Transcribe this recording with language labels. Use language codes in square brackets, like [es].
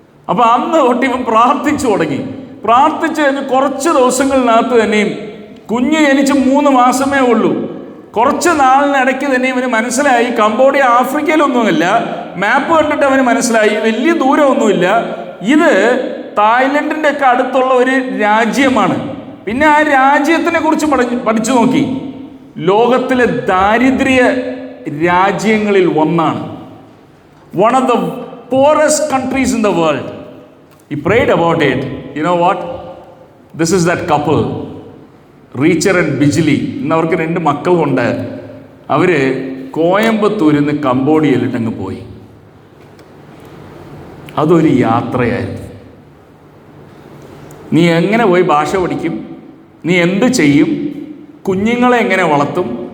[ml] അപ്പോൾ അന്ന് തൊട്ട് ഇവൻ പ്രാർത്ഥിച്ചു തുടങ്ങി. പ്രാർത്ഥിച്ച് കുറച്ച് ദിവസങ്ങളിനകത്ത് തന്നെയും, കുഞ്ഞ് ജനിച്ച് 3 മാസമേ ഉള്ളൂ, കുറച്ച് നാളിനിടയ്ക്ക് തന്നെ ഇവന് മനസ്സിലായി കംബോഡിയ ആഫ്രിക്കയിലൊന്നുമില്ല. മാപ്പ് കണ്ടിട്ട് അവന് മനസ്സിലായി വലിയ ദൂരമൊന്നുമില്ല, ഇത് തായ്ലൻഡിൻ്റെ ഒക്കെ അടുത്തുള്ള ഒരു രാജ്യമാണ്. പിന്നെ ആ രാജ്യത്തിനെ കുറിച്ച് പഠിച്ചു നോക്കി. ലോകത്തിലെ ദാരിദ്ര്യ രാജ്യങ്ങളിൽ ഒന്നാണ്. [en] One of the poorest countries in the world. He prayed about it. You know what? This is that couple, റീച്ചർ and ബിജിലി. [ml] ഇന്ന് അവർക്ക് 2 മക്കളുണ്ട്. അവർ കോയമ്പത്തൂരിൽ നിന്ന് കംബോഡിയയിലിട്ടങ്ങ് പോയി. അതൊരു യാത്രയായിരുന്നു. നീ എങ്ങനെ പോയി ഭാഷ പഠിക്കും? നീ എന്ത് ചെയ്യും? കുഞ്ഞുങ്ങളെ എങ്ങനെ വളർത്തും?